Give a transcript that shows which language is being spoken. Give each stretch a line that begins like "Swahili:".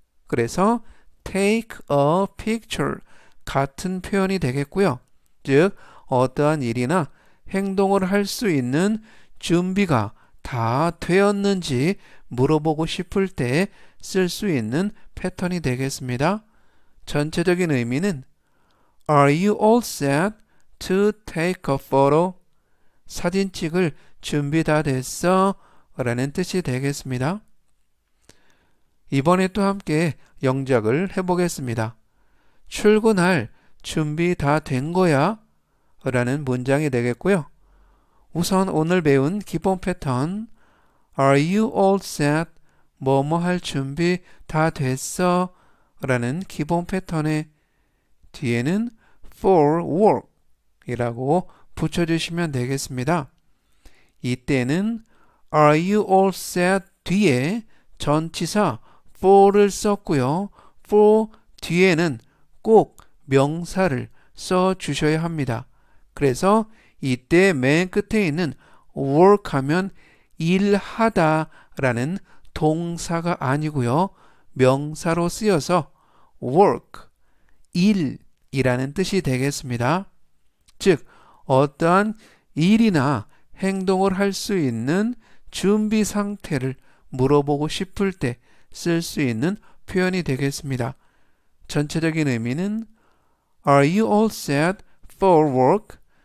Korean: 그래서
English: take a picture
Korean: 같은 표현이 되겠고요. 즉 어떠한 일이나 행동을 할 수 있는 준비가 다 되었는지 물어보고 싶을 때 쓸 수 있는 패턴이 되겠습니다. 전체적인 의미는
English: Are you all set to take a photo?
Korean: 사진 찍을 준비 다 됐어? 라는 뜻이 되겠습니다. 이번에 또 함께 영작을 해보겠습니다. 출근할 준비 다 된 거야? 라는 문장이 되겠고요. 우선 오늘 배운 기본 패턴
English: Are you all set?
Korean: 뭐뭐 할 준비 다 됐어? 라는 기본 패턴의 뒤에는
English: for work
Korean: 이라고 붙여주시면 되겠습니다. 이때는
English: Are you all set?
Korean: 뒤에 전치사 for를 썼고요. for 뒤에는 꼭 명사를 써주셔야 합니다. 그래서 이때 맨 끝에 있는 work 하면 일하다 라는 동사가 아니고요. 명사로 쓰여서 work, 일이라는 뜻이 되겠습니다. 즉 어떠한 일이나 행동을 할 수 있는 준비 상태를 물어보고 싶을 때 쓸 수 있는 표현이 되겠습니다. 전체적인 의미는
English: Are you all set for work?